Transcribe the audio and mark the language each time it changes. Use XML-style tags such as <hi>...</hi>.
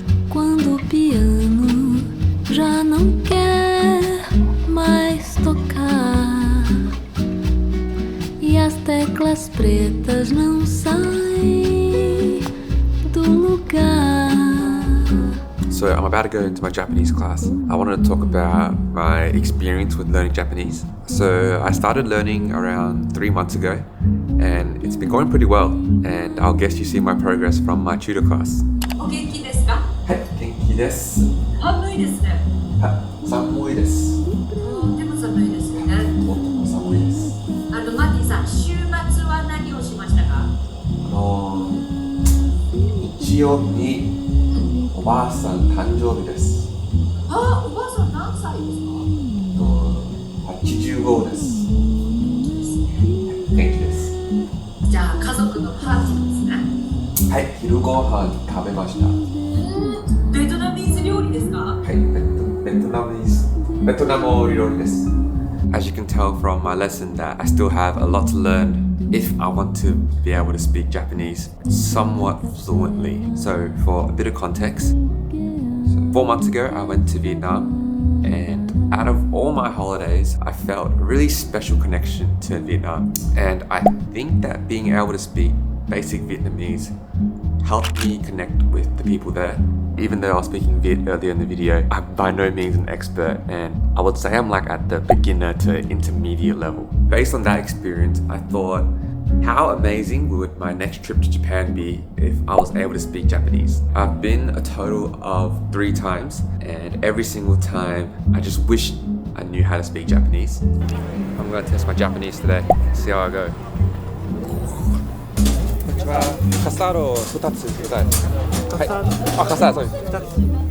<pt>Quando o piano já não quer mais tocar e as teclas pretas não saem do lugar.</pt> <en>So I'm about to go into my Japanese class. I wanted to talk about my experience with learning Japanese. So I started learning around 3 months ago, and it's been going pretty well. And I'll guess you see my progress from my tutor class.</en> <ja>お元気ですか？はい、元気です。寒いですね。はい、寒いです。とても寒いですよね。とても寒いです。マティさん、週末は何をしましたか？日曜日におばあさん誕生日です。あ、おばあさん何歳ですか？85です。元気です。じゃあ家族のパーティーですね。はい、昼ご飯食べました。ベトナミーズ料理ですか？はい、ベトナム料理です。</ja> <en>As you can tell from my lesson that I still have a lot to learn if I want to be able to speak Japanese somewhat fluently. So for a bit of context, 4 months ago I went to Vietnam, and out of all my holidays I felt a really special connection to Vietnam, and I think that being able to speak basic Vietnamese helped me connect with the people there. Even though I was speaking Viet earlier in the video, I'm by no means an expert, and I would say I'm like at the beginner to intermediate level. Based on that experience, I thought How amazing would my next trip to Japan be if I was able to speak Japanese? I've been a total of 3 times, and every single time I just wish I knew how to speak Japanese. I'm gonna test my Japanese today, see how I go.</en> <ja>カスタード2つください。はい。あ、カスタードそうです。</ja>